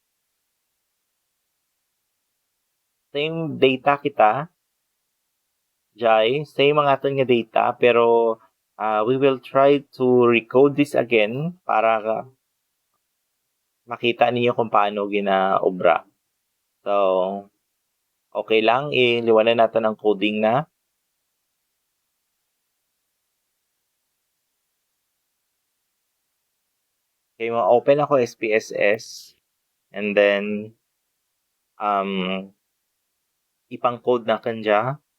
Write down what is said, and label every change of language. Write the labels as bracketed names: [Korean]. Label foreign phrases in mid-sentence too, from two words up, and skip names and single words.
[English] same data [Kinaray-a] kita, Jai, same ang aton nga data, pero [English] we will try to recode this again [Kinaray-a] para makita niyo kung paano ginaobra. [Filipino] So, okay lang, iliwanan natin ang coding na. [Kinaray-a] Okay, ma-open ako SPSS [English] and then [Kinaray-a] ipang-code na kanya